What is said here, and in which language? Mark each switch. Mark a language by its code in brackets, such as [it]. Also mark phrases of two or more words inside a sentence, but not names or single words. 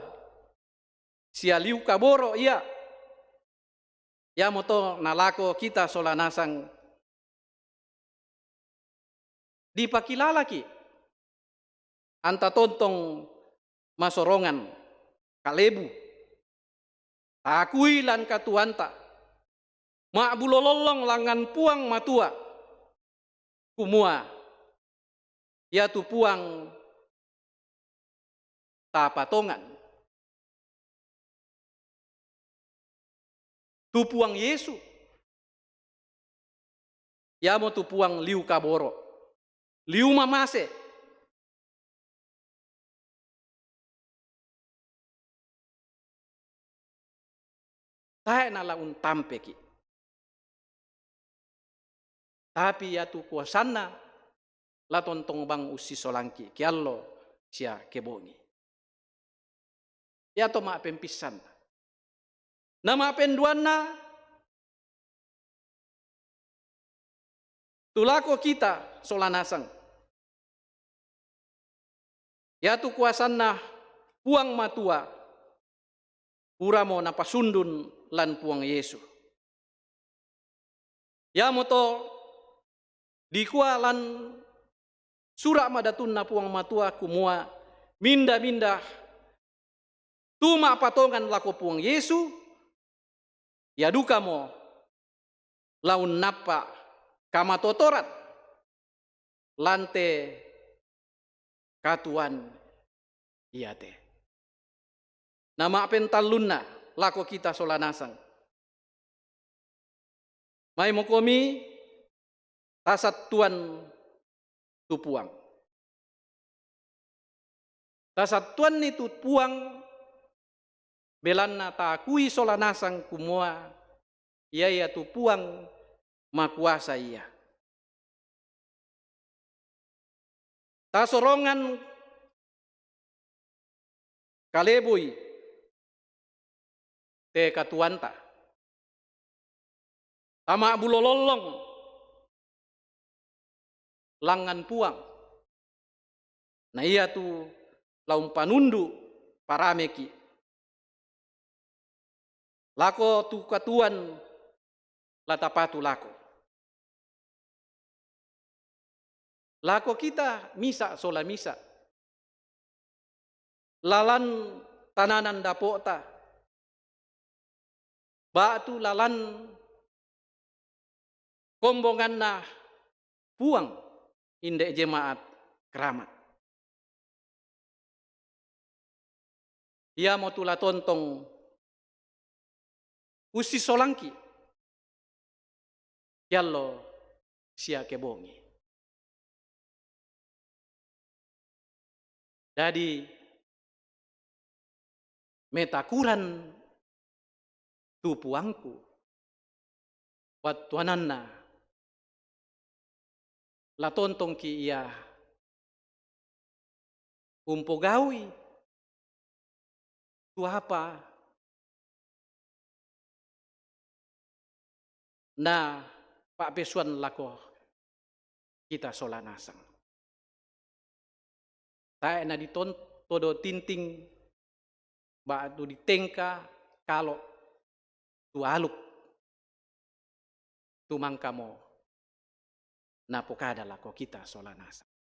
[sda] Sia liu kaboro iya. Ya moto nalako kita solanasang dipakilalaki anta tontong masorongan kalebu akui lan katuanta mak bulololong langan puang matua kumua ya tu puang tapatongan tu puang Yesu ya mo tu puang liu kaboro liu mamase tae na laun tampeki. Tapi ya tu kuasana la tontong bang usi solangki kiallo sia kebongi. Ya to ma pempisan. Nama penduana tulako kita solanasang. Ya tu kuasana puang matua uramo napasundun lan puang Yesu. Ya moto dikua lan surak madatun na puang matua kumua minda-minda tuma patongan lako puang Yesu ya duka mo laun napa kamatotorat lante katuan iate. Nama pentalunna lako kita solanasang. Mai mokomi tasat tuan tupuang. Tasat tuan ni tupuang belanna takui solanasang kumua ia ya tupuang makuasa ia. Tasorongan kaleboy te katuanta Tama bulololong langan puang. Nah iya tu laum panundu parameki. Lako tu katuan latapatu lako. Lako kita misa sola misa. Lalan tananan dapota. Batu lalan kombongan na puang indek [id] jemaat keramat. [sda] Ia mau tula tontong usi solangki. Yallo sia kebongi. Jadi metakuran tu puangku watuananna la tontong ki ia umpogawi tu apa na pak pesuan lako kita solanasang. Tae na diton todo tinting batu ditengka kalau tu aluk tu mangkamo na pokada lako kita solanasang.